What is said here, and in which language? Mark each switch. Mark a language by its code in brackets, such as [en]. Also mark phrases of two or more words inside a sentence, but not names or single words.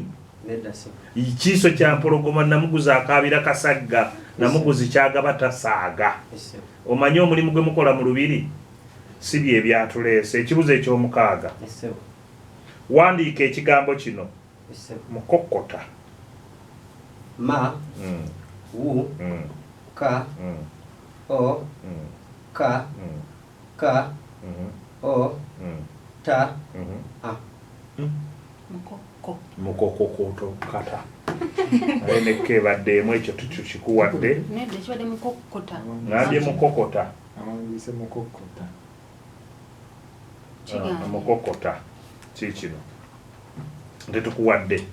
[lg] nedda so. Ikiiso kya Mpologoma Namuguza akaabira Kasagga Namuguzi kyagaba tasaaga. Omanyi omulimu gwe mukola mu Lubiri? Si bye byatuleese. Ekibuzo eky'omukaaga. Wandiika ekigambo kino. Mukokota. Ma. Wu. Ka. O. Ka. Ka. O. Ta. A. Mukokokoto kata. Aleke baddeemu ekyo tukikuwadde. Nedda kibadde mukokota. Ngambye mukokota. Awandise mukokota. Mukokota kikino tetukuwadde.